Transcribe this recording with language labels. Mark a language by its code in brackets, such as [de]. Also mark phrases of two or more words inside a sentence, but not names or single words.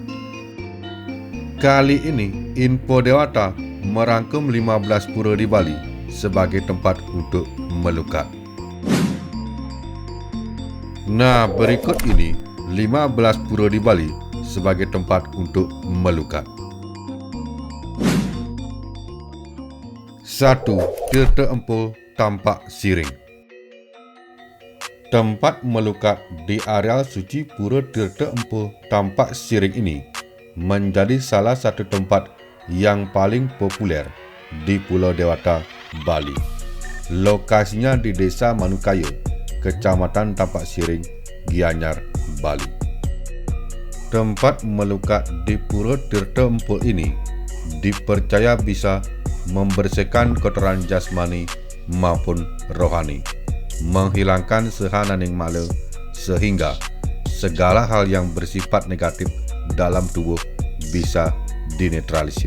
[id] Kali ini Info Dewata merangkum 15 pura di Bali sebagai tempat untuk melukat. Nah, berikut ini 15 pura di Bali sebagai tempat untuk melukat. 1. Tirta Empul Tampak Siring. Tempat melukat di areal suci Pura Tirta Empul Tampak Siring ini menjadi salah satu tempat yang paling populer di Pulau Dewata, Bali. Lokasinya di Desa Manukaya, Kecamatan Tampak Siring, Gianyar, Bali. Tempat melukat di Pura Tirta Empul ini dipercaya bisa membersihkan kotoran jasmani maupun rohani, menghilangkan [ban] sehananing mala, [id] sehingga segala hal yang bersifat negatif dalam tubuh bisa dinetralisir.